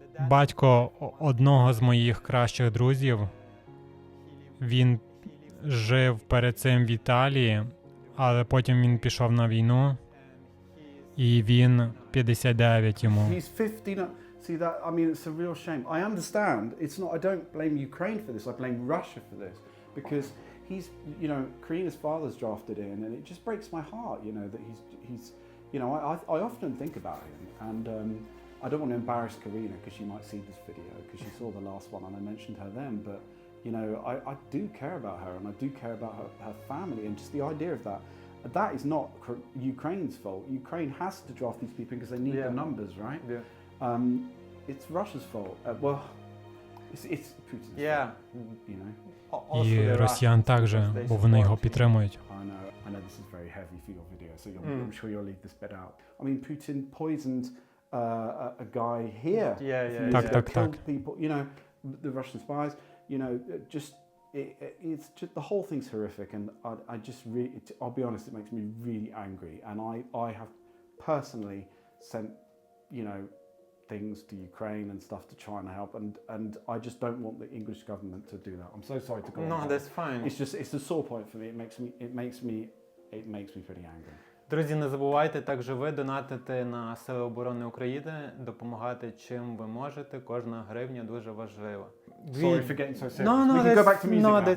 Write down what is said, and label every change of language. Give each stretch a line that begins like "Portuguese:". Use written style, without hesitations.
Ukrainian: Батько одного з моїх кращих друзів, він жив перед цим в Італії, але потім він пішов на війну, і він 59 йому.
English: He's 50. See that? I mean, it's a real shame. I understand. It's not. I don't blame Ukraine for this. I blame Russia for this because he's, you know, Karina's father's drafted in, and it just breaks my heart. You know that he's, you know, I often think about him, and I don't want to embarrass Karina because she might see this video because she saw the last one and I mentioned her then. But you know, I do care about her, and I do care about her family, and just the idea of that. That is not Ukraine's fault. Ukraine has to draft these people because they need the numbers, right? Yeah. It's Russia's fault. Well, it's Putin's Yeah. fault, you know.
Ukrainian: І росіян також, бо вони його підтримують.
English: I know this is very heavy for your video, so I'm sure you'll leave this bit out. I mean, Putin poisoned a guy here.
Ukrainian: Так.
English: Killed people, you know, the Russian spies, you know, just it's just the whole thing's horrific, and I just really, I'll be honest, it makes me really angry, and I have personally sent, you know, things to Ukraine and stuff to try and help, and I just don't want the English government to do that. I'm so sorry to go on. No, that's fine. It's a sore point for me. It makes me pretty angry.
Ukrainian: Друзі, не забувайте також ви донатити на Сили оборони України, допомагати чим ви можете. Кожна гривня дуже важлива.
English: Sorry for getting so serious. We can go back to music now.